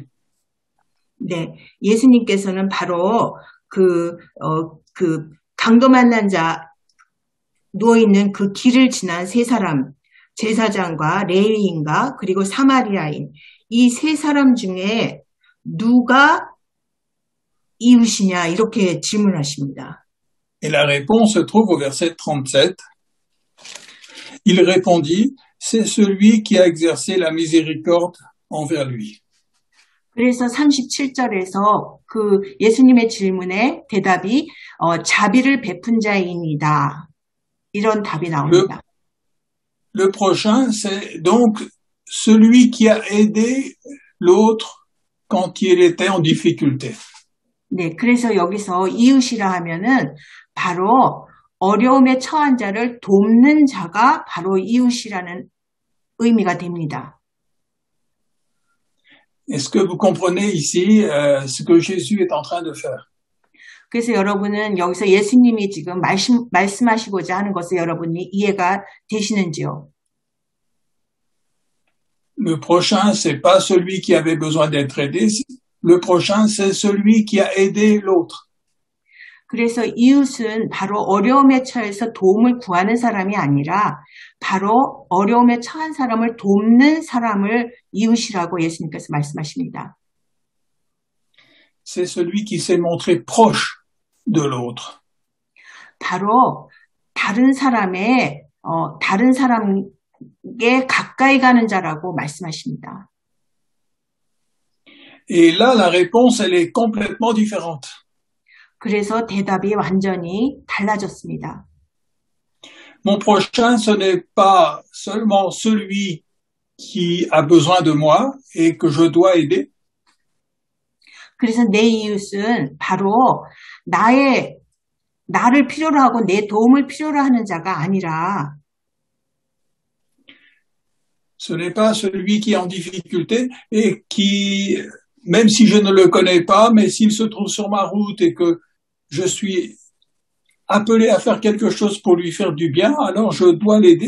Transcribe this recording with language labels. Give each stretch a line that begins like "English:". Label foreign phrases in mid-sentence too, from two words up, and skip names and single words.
Korean: 네, 예수님께서는 바로 그 강도 만난 자 누워있는 그 길을 지난 3사람, 제사장과 레위인과 그리고 사마리아인 이 3사람 중에 누가 이웃이냐 이렇게 질문하십니다.
French: Et la réponse se trouve au verset 37. Il répondit, c'est celui qui a exercé la miséricorde envers lui.
Korean: 그래서 37절에서 그 예수님의 질문에 대답이 자비를 베푼 자이니다. 이런 답이 나옵니다.
French: Le prochain, c'est donc celui qui a aidé l'autre quand il était en difficulté.
Korean: 네, 그래서 여기서 이웃이라 하면은 바로 어려움에 처한 자를 돕는 자가 바로 이웃이라는 의미가 됩니다.
French: Est-ce que vous comprenez ici ce que Jésus est en train de faire?
Korean: 그래서 여러분은 여기서 예수님이 지금 말씀하시고자 하는 것을 여러분이 이해가 되시는지요?
French: Le prochain, c'est pas celui qui avait besoin d'être aidé. Le prochain, c'est celui qui a aidé l'autre.
Korean: 그래서 이웃은 바로 어려움에 처해서 도움을 구하는 사람이 아니라 바로 어려움에 처한 사람을 돕는 사람을 이웃이라고 예수님께서 말씀하십니다.
French: C'est celui qui s'est montré proche de l'autre.
Korean: 바로 다른 사람에 가까이 가는 자라고 말씀하십니다.
French: Et là, la réponse, elle est complètement différente.
Korean: 그래서 대답이 완전히 달라졌습니다.
French: Mon prochain, ce n'est pas seulement celui qui a besoin de moi et que je dois aider.
Korean: 그래서 내 이웃은 바로 나를 필요로 하고 내 도움을 필요로 하는 자가 아니라
French: Ce n'est pas celui qui est en difficulté et qui, même si je ne le connais pas, mais s'il se trouve sur ma route et que je suis appelé à faire quelque chose pour lui faire du bien, alors je dois l'aider.